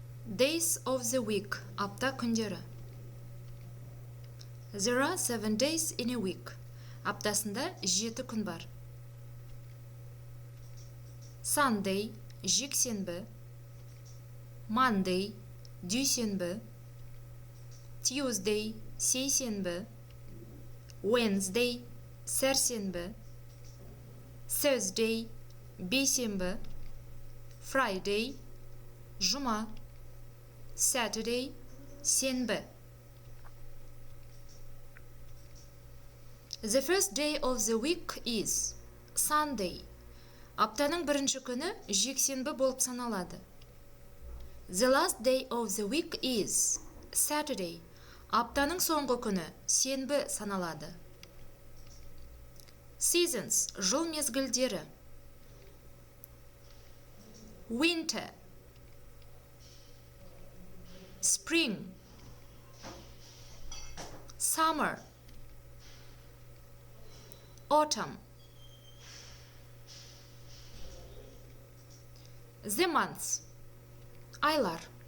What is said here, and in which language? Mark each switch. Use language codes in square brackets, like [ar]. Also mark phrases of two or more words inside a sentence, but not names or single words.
[en] Days of the week. [kk] Апта күндері. [en] There are 7 days in a week. [kk] Аптасында 7 күн бар. Sunday, жексенбі. Monday, дүйсенбі. Tuesday, сейсенбі. Wednesday, сәрсенбі. Thursday, бейсенбі. Friday, жұма. Saturday, сенбі. [en] The first day of the week is Sunday. [kk] Аптаның бірінші күні жексенбі болып саналады. [en] The last day of the week is Saturday. [kk] Аптаның соңғы күні сенбі саналады. Seasons, жыл мезгілдері. [en] Winter, Spring, Summer, Autumn. The months, aylar.